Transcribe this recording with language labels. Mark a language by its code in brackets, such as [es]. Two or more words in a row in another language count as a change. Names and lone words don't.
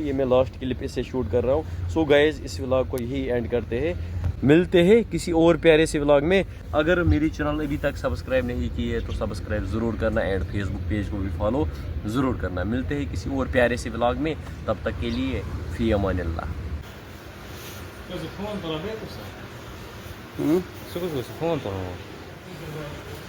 [hi] ये मैं [en] last clip [hi] इससे शूट कर रहा हूँ। [en] so guys [hi] इस व्लॉग को यही एंड करते हैं, मिलते हैं किसी और प्यारे से व्लॉग में। अगर मेरी चैनल अभी तक सब्सक्राइब नहीं की है तो सब्सक्राइब ज़रूर करना एंड फेसबुक पेज को भी फॉलो ज़रूर करना। मिलते हैं किसी और प्यारे से व्लॉग में, तब तक के लिए [ar] في أمان الله. [pt] Mas o fundo, ela vê, pessoal? [hi] फोन तो